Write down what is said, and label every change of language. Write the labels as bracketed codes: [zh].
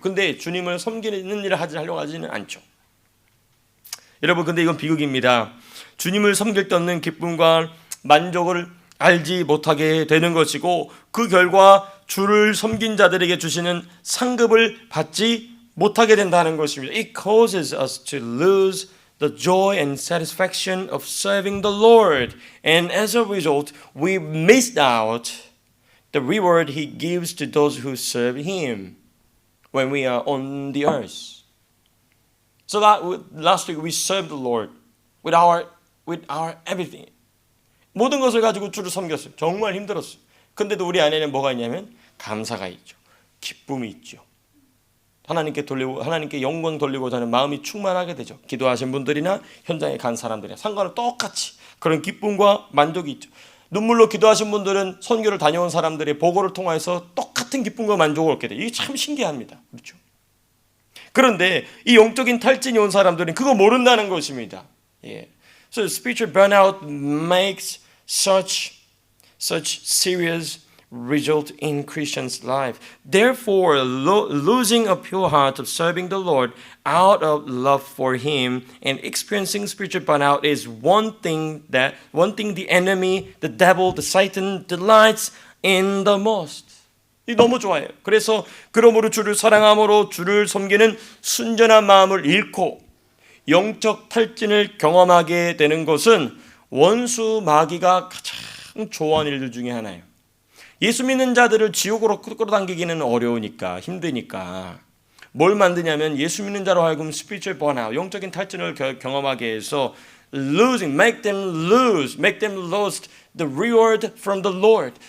[ko] 근데 주님을 섬기는 일을 하려고 하지는 않죠. 여러분, 근데 이건 비극입니다. 주님을 섬길 때 얻는 기쁨과 만족을 알지 못하게 되는 것이고 그 결과 주를 섬긴 자들에게 주시는 상급을 받지 못하게 된다는 것입니다. [en] It causes us to lose the joy and satisfaction of serving the Lord. And as a result, we missed out the reward He gives to those who serve Him when we are on the earth. So last week we served the Lord with our everything. [ko] 모든 것을 가지고 주를 섬겼어요. 정말 힘들었어요. 근데도 우리 안에는 뭐가 있냐면 감사가 있죠. 기쁨이 있죠. 하나님께 영광 돌리고자 하는 마음이 충만하게 되죠. 기도하신 분들이나 현장에 간 사람들이나 상관은 똑같이 그런 기쁨과 만족이 있죠. 눈물로 기도하신 분들은 선교를 다녀온 사람들의 보고를 통해서 똑같은 기쁨과 만족을 얻게 돼요. 이게 참 신기합니다. 그렇죠? 그런데 이 영적인 탈진이 온 사람들은 그거 모른다는 것입니다. 예. [en] So spiritual burnout makes such serious result in Christians' life. Therefore, losing a pure heart of serving the Lord out of love for Him and experiencing spiritual burnout is one thing the enemy, the devil, the Satan delights in the most. [ko] 이 너무 좋아요. 그래서 그러므로 주를 사랑함으로 주를 섬기는 순전한 마음을 잃고 영적 탈진을 경험하게 되는 것은 원수 마귀가 가장 좋아하는 일들 중에 하나예요. 예수 믿는 자들을 지옥으로 끌어당기기는 어려우니까 힘드니까 뭘 만드냐면 예수 믿는 자로 하여금 spiritual burnout, 영적인 탈진을 경험하게 해서 [en] make them lose the reward from the Lord.